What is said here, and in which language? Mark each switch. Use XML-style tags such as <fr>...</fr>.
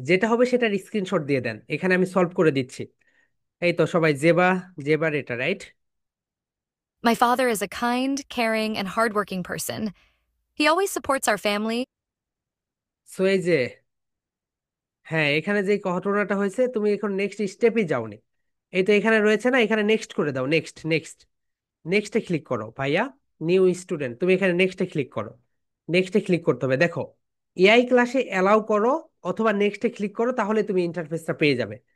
<bn>যেটা হবে সেটার স্ক্রিনশট দিয়ে দেন, এখানে আমি সলভ করে দিচ্ছি। এই তো সবাই জেবা, জেবার এটা right.</bn> <en>My father is a kind, caring, and hardworking person. He always supports our family.</en> <bn>So এই যে, হ্যাঁ, এখানে যে ঘটনাটা হয়েছে, তুমি এখন নেক্সট স্টেপে যাওনি। এই তো এখানে রয়েছে না, এখানে নেক্সট করে দাও, নেক্সট নেক্সট। নেক্সটে ক্লিক করো ভাইয়া, নিউ স্টুডেন্ট, তুমি এখানে নেক্সটে ক্লিক করো। নেক্সটে ক্লিক করতে হবে, দেখো এআই ক্লাসে অ্যালাউ করো অথবা নেক্সটে ক্লিক করো, তাহলে তুমি ইন্টারফেসটা পেয়ে যাবে।</bn>